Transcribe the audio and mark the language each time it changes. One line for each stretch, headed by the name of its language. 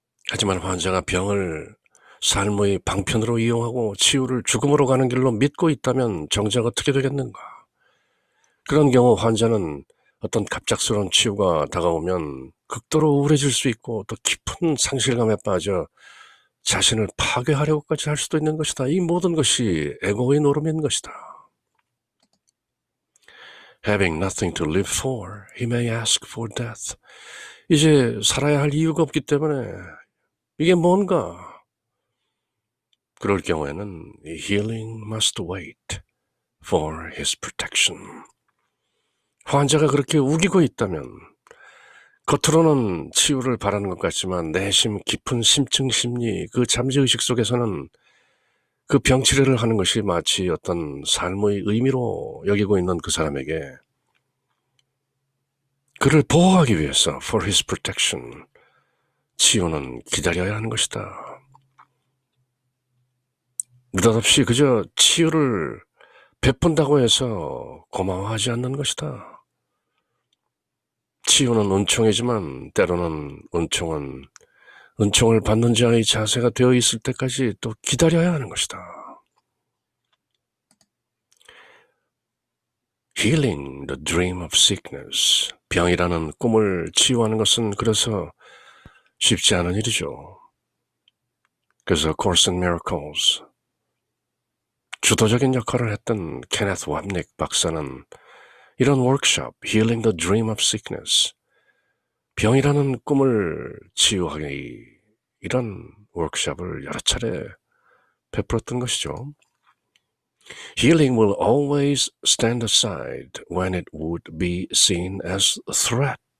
Korean: 하지만 환자가 병을 삶의 방편으로 이용하고 치유를 죽음으로 가는 길로 믿고 있다면 정작 어떻게 되겠는가? 그런 경우 환자는 어떤 갑작스러운 치유가 다가오면 극도로 우울해질 수 있고 또 깊은 상실감에 빠져 자신을 파괴하려고까지 할 수도 있는 것이다. 이 모든 것이 에고의 노름인 것이다.
English: Having nothing to live for, he may ask for death.
Korean: 이제 살아야 할 이유가 없기 때문에 이게 뭔가? 그럴 경우에는
English: healing must wait for his protection.
Korean: 환자가 그렇게 우기고 있다면 겉으로는 치유를 바라는 것 같지만 내심 깊은 심층 심리, 그 잠재의식 속에서는 그 병치료를 하는 것이 마치 어떤 삶의 의미로 여기고 있는 그 사람에게 그를 보호하기 위해서
English: for his protection,
Korean: 치유는 기다려야 하는 것이다. 느닷없이 그저 치유를 베푼다고 해서 고마워하지 않는 것이다. 치유는 은총이지만 때로는 은총을 받는 자의 자세가 되어 있을 때까지 또 기다려야 하는 것이다.
English: Healing the dream of sickness.
Korean: 병이라는 꿈을 치유하는 것은 그래서 쉽지 않은 일이죠. 그래서 Course in Miracles, 주도적인 역할을 했던 케네스 왑닉 박사는 이런 워크숍, Healing the Dream of Sickness, 병이라는 꿈을 치유하기, 이런 워크숍을 여러 차례 베풀었던 것이죠.
English: Healing will always stand aside when it would be seen as a threat.